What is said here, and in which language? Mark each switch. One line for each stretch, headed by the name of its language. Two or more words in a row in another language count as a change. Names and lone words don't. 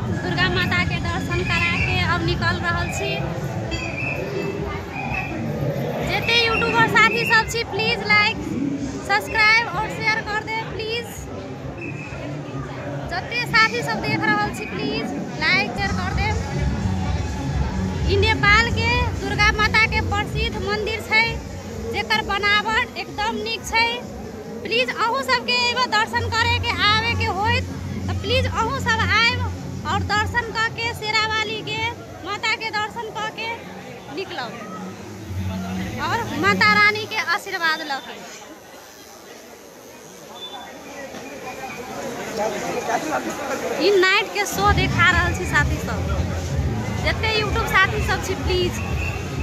Maithili: दुर्गा माता के दर्शन करा के अब निकल रहल छी। जते यूट्यूबर साथी सब छी
English: please like subscribe
Maithili: और शेयर कर दे प्लीज। जते साथी सब देख रहल छी
English: please like share
Maithili: कर दे। ई नेपाल के दुर्गा माता के प्रसिद्ध मंदिर छै जेकर बनावट एकदम नीक छै। प्लीज अहू सबके एगो दर्शन करे के आवे के होइत तो प्लीज अहू सब आइब और दर्शन करके शेरा वाली के माता के दर्शन करके निकलब और माता रानी के आशीर्वाद लके। ई नाइट के शो देखा रहल छी साथी सब। जते यूट्यूब साथी सब छी प्लीज